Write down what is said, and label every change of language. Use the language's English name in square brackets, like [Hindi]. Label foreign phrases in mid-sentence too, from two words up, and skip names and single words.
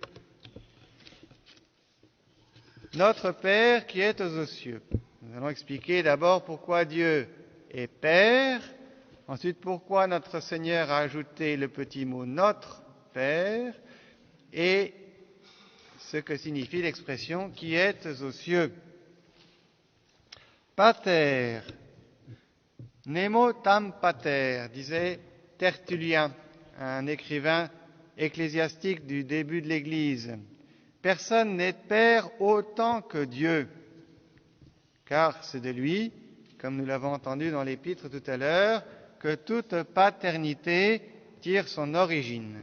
[French] Notre Père qui est aux cieux. Nous allons expliquer d'abord pourquoi Dieu est Père, ensuite pourquoi notre Seigneur a ajouté le petit mot « notre Père » et ce que signifie l'expression « qui est aux cieux ». [Latin] Pater, nemo tam pater, [French] disait Tertullien, un écrivain ecclésiastique du début de l'Église. Personne n'est père autant que Dieu, car c'est de lui, comme nous l'avons entendu dans l'épître tout à l'heure, que toute paternité tire son origine.